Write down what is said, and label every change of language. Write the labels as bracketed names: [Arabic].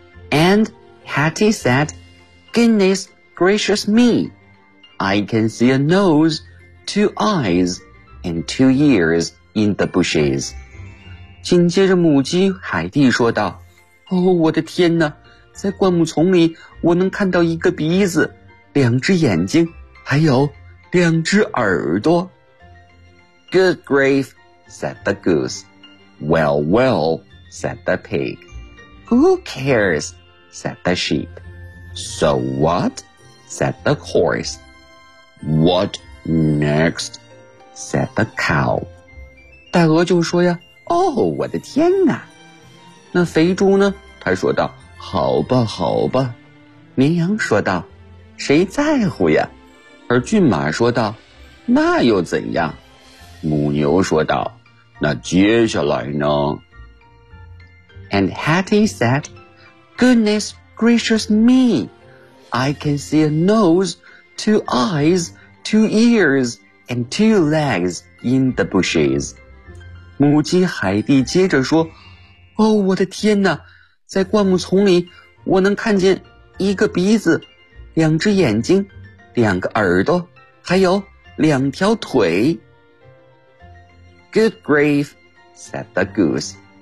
[English] And Hattie said, Goodness gracious me, I can see a nose, two eyes, and two ears in the bushes. [Chinese] 紧接着母鸡海蒂说道，哦，我的天哪，在灌木丛里我能看到一个鼻子，两只眼睛，还有两只耳朵。 [English] Good grief, said the goose. Well, well, said the pig. Who cares? Said the sheep. So what? Said the horse. What next? Said the cow. [Chinese] 大鹅就说呀，哦，我的天哪！那肥猪呢？他说道，好吧，好吧。绵羊说道，谁在乎呀？而骏马说道，那又怎样？母牛说道，那接下来呢？ [English] And Hattie said, Goodness gracious me, I can see a nose, two eyes, two ears, and two legs in the bushes. [Chinese] 母鸡海蒂接着说，哦，我的天哪，在灌木丛里我能看见一个鼻子，两只眼睛，两个耳朵，还有两条腿。 [English] Good grief, said the goose.